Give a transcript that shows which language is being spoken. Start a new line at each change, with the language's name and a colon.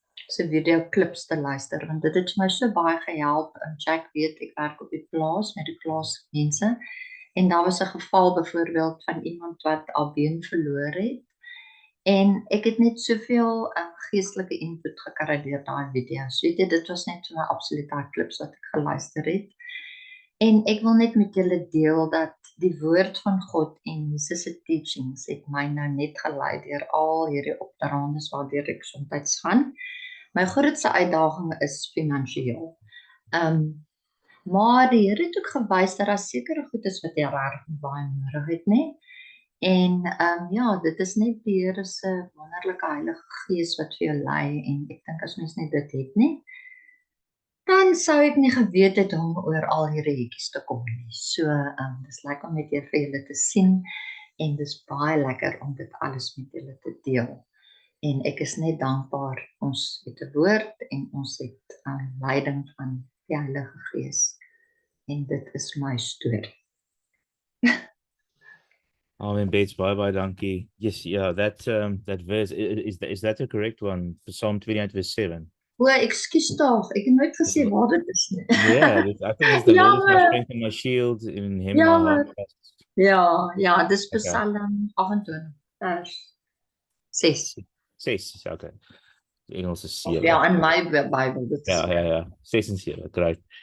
Afrikaans: se video klips te luister, want dit het my so baie gehelp, en Jack weet, ek werk op die plaas, met die plaasmense, en daar was 'n geval byvoorbeeld van iemand wat al been verloor het, en ek het net soveel geestelike input gekry deur daai video's, weet jy, dit was net vir my absolute klips wat ek geluister het, en ek wil net met julle deel dat die woord van God en Jesus se teachings het my nou net gelei deur al hierdie opdraandes waardeur ek soms gaan. My grootste uitdaging is finansiëel. Maar die Here het ook gewys dat daar sekere goed is wat jy regtig baie nodig het, nê? En ja, dit is net die Here se wonderlike Heilige Gees wat vir jou lei en ek dink as mens net dit het nie, dan sou ek nie geweet het om oor al hierdie hekkies te kom nie. So, dis lekker om net weer vir julle te sien en dis baie lekker om dit alles met julle te deel. En ek is net dankbaar ons het 'n woord en ons het leiding van die Heilige Gees. En dit is my storie. Amen, Bates. Bye, dankie.
English: Yes, yeah, that verse is that the correct one? Psalm 28 verse 7.
Afrikaans: O, ekskuus tog, ek het nooit gesê waar dit is nie.
English: Yeah, I think it's the Lord is my
Afrikaans: Jammer.
English: strength and my shield. In Him my
Afrikaans: Jammer.
English: heart trusts.
Afrikaans: Ja, dis
English: Okay.
Afrikaans: Psalm 28 vers 6. 6, okay. Die Engels is 7. Ja, in my Bybel dit is. Ja. 6 en 7, great.